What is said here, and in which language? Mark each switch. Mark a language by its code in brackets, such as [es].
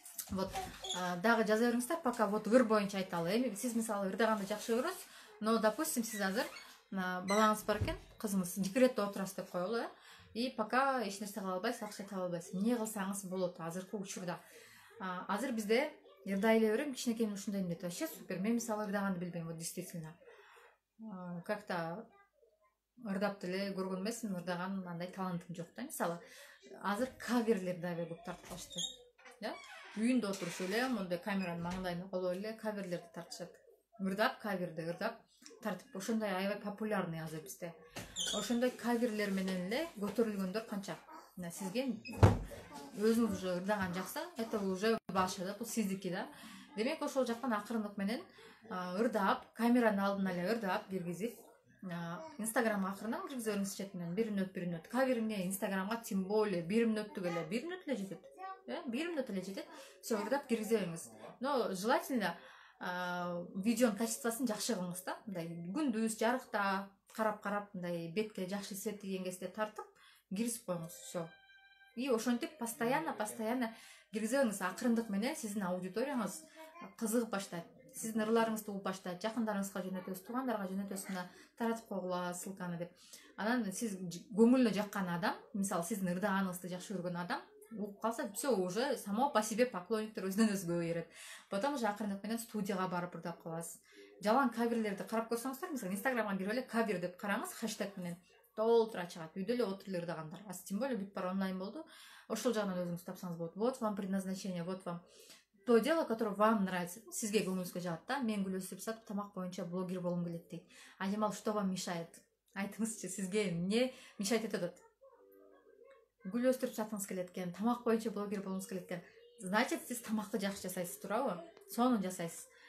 [ky] Вот дагы жаза бериңиздер, пока вот ыр боюнча айталы. Эми сиз мисалы ырдаганды жакшы көрөсүз, но допустим сиз азыр балаңыз бар экен, кызыңыз декретте отурасыз деп коелу, и пока эч нерсе кыла албайсыз, акча таба албайсыз. Эмне кылсаңыз болот азыркы учурда? Азыр бизде ырдай эле берем, кичинекейимден ушундайм дейт. [ru] Вообще супер. [ky] Мен мисалы ырдаганды билбейм, вот действительно. Как-то ырдап деле көргөн эмесмин, ырдаган андай талантым жок да. Мисалы азыр каверлер дагы көп тартып калышты. Үйүндө отурушуп эле, мондай камеранын маңдайына коло эле каверлерди тартышат. Ырдап, каверди ырдап тартып, ошондой аябай популярный азыр бизде. Ошондой каверлер менен эле көтөрүлгөндөр канча. Сизге өзүңүз уже ырдаган жакса, это уже ваша да, бул сиздики да. Демек, ошол жактан акырындык менен ырдап, камеранын алдына эле ырдап киргизип, Инстаграмга акырынан киргизе бериңиз четинен, 1 мүнөт. Кавериңе Инстаграмга тем более 1 мүнөттүк эле, 1 мүнөт эле жетет. 1 мүнөт эле жетет. Все, ырдап киргизе бериңиз. Но желательно видеонун качествосын жакшы кылыңыз да. Мындай күндүз жарыкта карап, мындай бетке жакшы свет тийген кезде тартып киргизип коюңуз. Все. И ошентип постоянно киргизе бериңиз. Акырындык менен сиздин аудиторияңыз кызыгып баштайт. сиздин ырларыңызды угуп башта жакындарыңызга жөнөтөбүз, туугандарга жөнөтөбүз, мына таратып койгула ссылканы деп. Анан сиз көңүлүнө жаккан адам, мисалы сиздин ырдааныгыңызды жакшы көргөн адам угуп калса, все, уже само по себе поклонниктер өзүнөн өзү көбөйөрөт. Потом уже акырындап менен студияга барып ырдап каласыз. Жалаң каверлерди карап көрсөңүздөр, мисалы инстаграмга кирип эле кавер деп караңыз, хэштег менен толтура чыгат. Үйдө эле отуруп эле ырдагандар. Тем более бүт баары онлайн болду. Ошол жагынан өзүңүз тапсаңыз болот. [ru] Вот вам предназначение, вот вам то дело, которое вам нравится. [ky] Сизге көңүлүңүзгө жагат да. Мен Гүл өстүрүп сатып тамак боюнча блогер болгум келет дейт. Ажамал, что вам мешает? Айтыңызчы, сизге эмне мешать этет? Гүл өстүрүп саткыңыз келет экен, тамак боюнча блогер болгуңуз келет экен. Значит, сиз тамакты жакшы жасайсыз, туурабы? Сону жасайсыз.